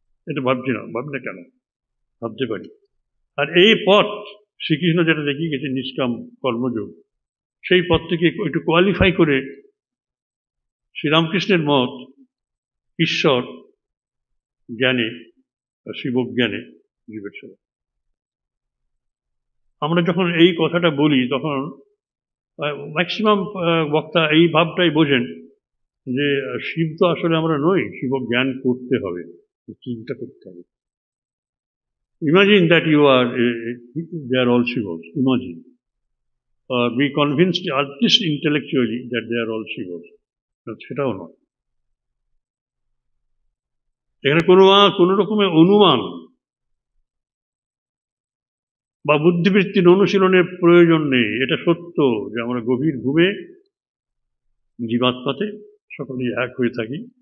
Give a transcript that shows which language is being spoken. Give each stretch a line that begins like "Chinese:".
Bangla: এটা ভাবছি না, ভাবি না কেন, ভাবতে পারি। আর এই পথ শ্রীকৃষ্ণ যেটা দেখিয়ে গেছে, নিষ্কাম কর্মযোগ, সেই পথটিকে একটু কোয়ালিফাই করে শ্রীরামকৃষ্ণের মত ঈশ্বর জ্ঞানে, শিবজ্ঞানে জীবের সেবা। আমরা যখন এই কথাটা বলি, তখন ম্যাক্সিমাম বক্তা এই ভাবটাই বোঝেন যে শিব তো আসলে আমরা নই, শিব জ্ঞান করতে হবে, চিন্তা করতে হবে।
English: Imagine that you are, they are all Shivas. Imagine. Be convinced, at least intellectually, that they are all Shivas.
Bangla: সেটাও নয়। এখানে কোনো রকমের অনুমান বা বুদ্ধিবৃত্তির অনুশীলনের প্রয়োজন নেই। এটা সত্য যে আমরা গভীর ঘুমে জীবাত্মাতে সকলেই এক হয়ে থাকি।